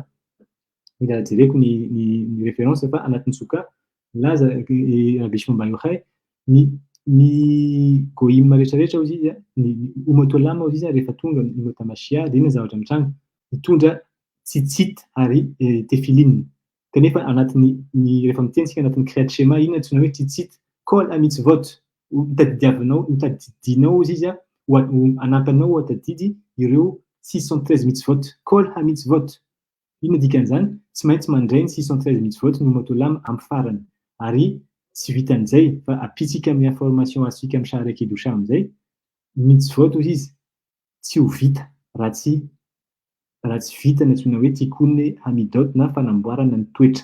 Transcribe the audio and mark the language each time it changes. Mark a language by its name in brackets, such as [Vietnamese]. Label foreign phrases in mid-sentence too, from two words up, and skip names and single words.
[Malagasy] Mila jereko ny référence fa anatin'ny Souka milaza Rabbi Shimon Bar Yochai ny goïm rehetrarehetra hozy izy ny ummatolam hozy izy rehefa tonga ny [Hebrew] ימות המשיח [Malagasy] dia ny zavatra mitranga mitondra tzitzit ary tefilin. Kanefa anatin'ny rehefa mitensika anatin'ny Kriyat Shema iny antsoina hoe [Hebrew] ציצית כל המצוות [Malagasy] tadidinao izy izy anampanao atadidy ireo 613 mitzvot [Hebrew] כל המצוות. [Malagasy] Inona dikan'izany? Tsy maintsy mandray ny 613 mitzvot ny ummatolam amin'ny farany. Ary tsy vitan'izay fa apitsika amin'ny information azontsika amin'ny Sha'arei Kedusha amin'izay mitzvot hozy izy tsy ho vita raha tsy vita ny antsoina hoe [Hebrew] תיקון המידות [Malagasy] na fanamboarana ny toetra.